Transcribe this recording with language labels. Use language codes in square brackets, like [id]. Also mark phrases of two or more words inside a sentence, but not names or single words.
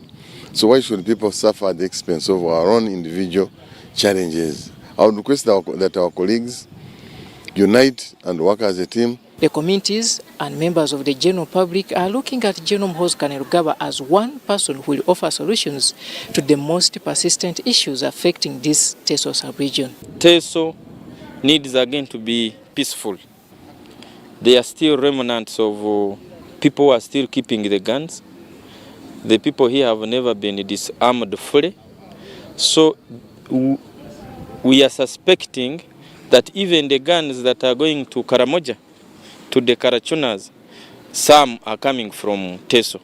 [en] So why should people suffer at the expense of our own individual challenges? I would request that our colleagues unite and work as a team. The communities and members of the general public are looking at General Muhoozi Kainerugaba as one person who will offer solutions to the most persistent issues affecting this Teso sub-region. Teso needs again to be peaceful. There are still remnants of people who are still keeping the guns. The people here have never been disarmed fully. So we are suspecting that even the guns that are going to Karamoja, to the Karachunas, some are coming from Teso.